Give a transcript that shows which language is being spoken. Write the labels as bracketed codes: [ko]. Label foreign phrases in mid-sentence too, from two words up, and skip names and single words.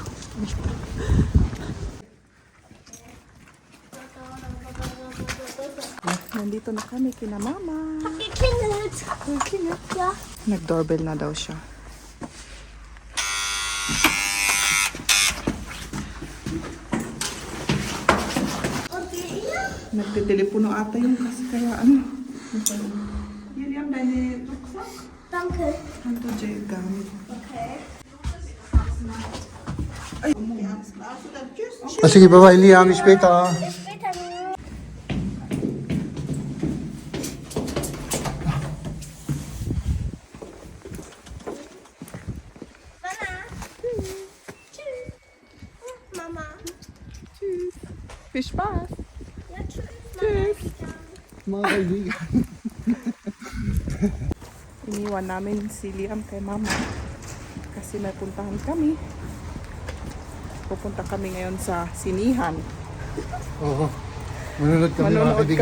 [tl] Nandito na kami kina mama. [de] Ja. [tl] Nag-doorbell na daw siya. Nagtitelepono ata yung kasi kaya ano. [de] William, deine Rucksack? Danke. Hanto Jay gamit. [tl] Sige, bye-bye Liam, [de] später. Bis später. Mama. Tschüss. Mama. Tschüss. Viel Spaß. Ja, tschüss. Tschüss. [tl] Mga kaibigan. Iniwan namin si Liam kay mama. Kasi may puntahan kami. Pupunta kami ngayon sa sinihan. Oo. Manunod kami mga Manonood kaibigan.